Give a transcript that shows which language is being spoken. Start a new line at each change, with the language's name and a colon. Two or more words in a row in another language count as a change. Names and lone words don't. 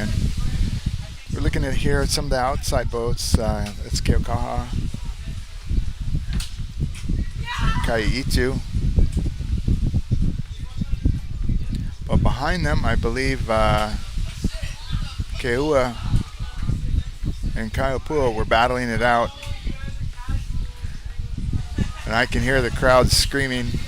English: We're looking at here at some of the outside boats. It's Keaukaha, ʻEhitu. But behind them, I believe KEAWE and Opua were battling it out. And I can hear the crowd screaming.